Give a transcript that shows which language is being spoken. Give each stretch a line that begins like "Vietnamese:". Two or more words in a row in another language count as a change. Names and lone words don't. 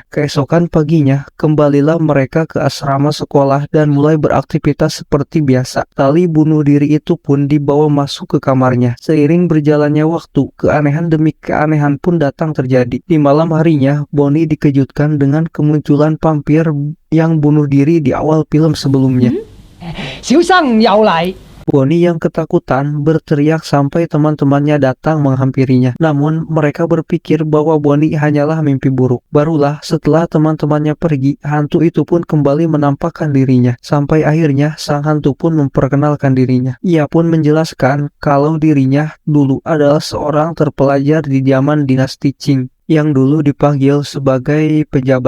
Indonesian: Keesokan paginya, kembalilah mereka ke asrama sekolah dan mulai beraktivitas seperti biasa. Tali bunuh diri itu pun dibawa masuk ke kamarnya. Seiring berjalannya waktu, keanehan demi keanehan pun datang terjadi. Di malam harinya, Bonnie dikejutkan dengan kemunculan vampir yang bunuh diri di awal film sebelumnya.
Cantonese: 小生又嚟。
Indonesian: Bonnie yang ketakutan berteriak sampai teman-temannya datang menghampirinya. Namun mereka berpikir bahwa Bonnie hanyalah mimpi buruk. Barulah setelah teman-temannya pergi, hantu itu pun kembali menampakkan dirinya. Sampai akhirnya sang hantu pun memperkenalkan dirinya. Ia pun menjelaskan kalau dirinya dulu adalah seorang terpelajar di zaman dinasti Qing yang dulu dipanggil sebagai pejabat.